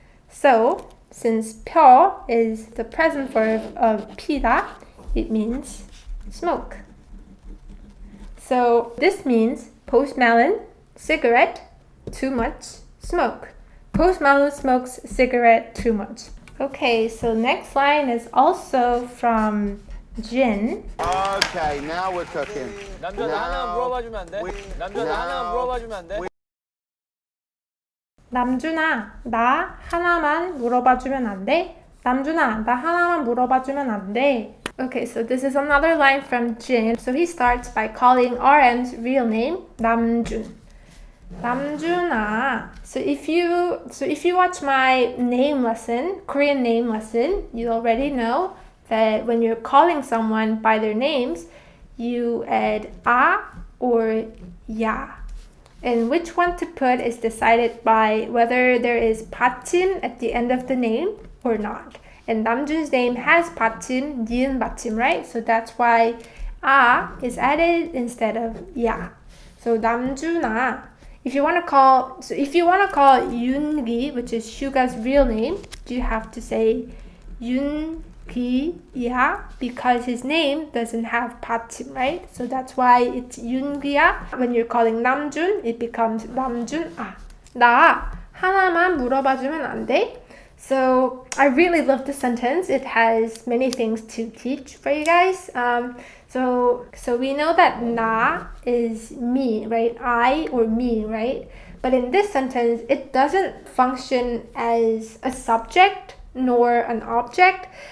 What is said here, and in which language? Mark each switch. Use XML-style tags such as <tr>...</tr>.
<en>So since 펴 is the present verb of 피다, it means smoke. So this means Post Malone, cigarette, too much, smoke. Post Malone smokes cigarette too much. Okay, so next line is also from Jin. Okay, now we're cooking.</en> <ko>남자 나 하나 물어봐 주면 안 돼? 남자 나 하나 물어봐 주면 안 돼? 남준아, 나 하나만 물어봐 주면 안 돼? 남준아, 나 하나만 물어봐 주면 안 돼?</ko> <en>Okay, so this is another line from Jin. So he starts by calling RM's real name, Namjun. Namjuna. So if you watch my name lesson, Korean name lesson, you already know that when you're calling someone by their names, you add a or ya. And which one to put is decided by whether there is 받침 at the end of the name or not. And Namjoon's name has 받침, 니은 받침, right? So that's why a is added instead of ya. So</en> <ko>남준아.</ko> <en>If you want to call Yoongi, which is Hyuga's real name, you have to say Yoongi-ya because his name doesn't have 받침, right? So that's why it's Yoongi-ya. When you're calling Namjoon, it becomes 남준아.</en> <ko>나 하나만 물어봐 주면 안 돼?</ko> <en>So I really love this sentence. It has many things to teach for you guys. So we know that na is me, right? I or me, right? But in this sentence, it doesn't function as a subject nor an object.</en>